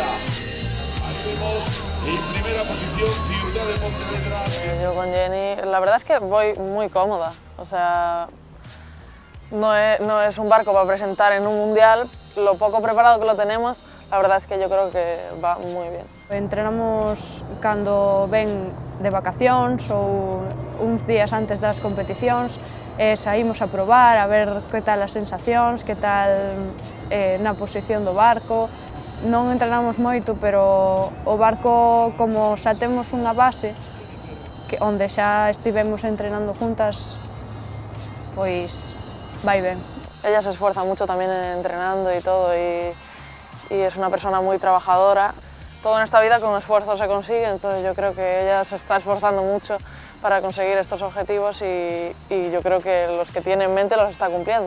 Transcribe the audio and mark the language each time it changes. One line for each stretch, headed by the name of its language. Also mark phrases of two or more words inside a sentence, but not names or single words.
Spanish: Ahí vemos en primera posición Ciudad de Pontevedra. Yo con Jenny, la verdad es que voy muy cómoda. O sea, no es un barco para presentar en un mundial. Lo poco preparado que lo tenemos, la verdad es que yo creo que va muy bien.
Galician: Entrenamos cando ven de vacacións ou uns días antes das competicións, saímos a probar, a ver que tal as sensacións, que tal na posición do barco. Non entrenamos moito, pero o barco, como xa temos unha base, onde xa estivemos entrenando juntas, pois vai ben.
Spanish: Ella se esfuerza mucho también entrenando y todo, y es una persona muy trabajadora. Todo en esta vida con esfuerzo se consigue, entonces yo creo que ella se está esforzando mucho para conseguir estos objetivos y yo creo que los que tiene en mente los está cumpliendo.